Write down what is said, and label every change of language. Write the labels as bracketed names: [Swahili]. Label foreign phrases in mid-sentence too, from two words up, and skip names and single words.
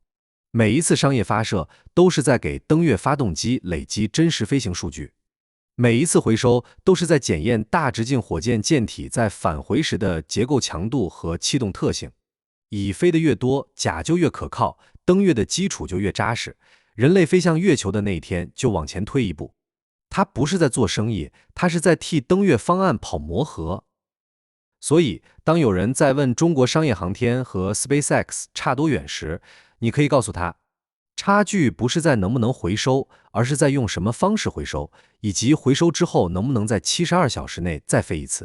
[Chinese] 每一次商業發射都是在給登月發動機累積真實飛行數據，每一次回收都是在檢驗大直徑火箭艦體在返回時的結構強度和氣動特性。乙飛得越多，甲就越可靠，登月的基礎就越扎實，人類飛向月球的那一天就往前推一步。它不是在做生意，它是在替登月方案跑磨合。所以，當有人在問中國商業航天和 SpaceX 差多遠時，你可以告訴他，差距不是在能不能回收，而是在用什麼方式回收，以及回收之後能不能在72小時內再飛一次。